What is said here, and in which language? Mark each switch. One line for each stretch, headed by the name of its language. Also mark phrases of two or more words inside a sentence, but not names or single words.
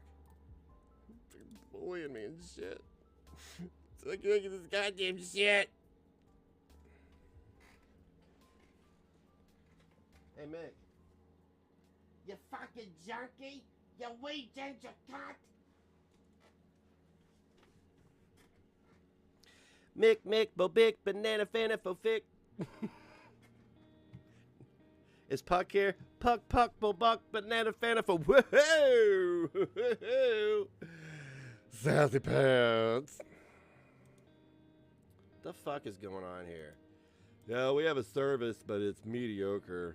English: You're bullying me and shit. Look at this goddamn shit. Hey, Mick. You fucking junkie! You weed ginger cunt! Mick, bo bick, banana fana fo fick. Is Puck here? Puck, bo buck, banana fana fo woohoo! Sassy pants. The fuck is going on here? Yeah, we have a service, but it's mediocre.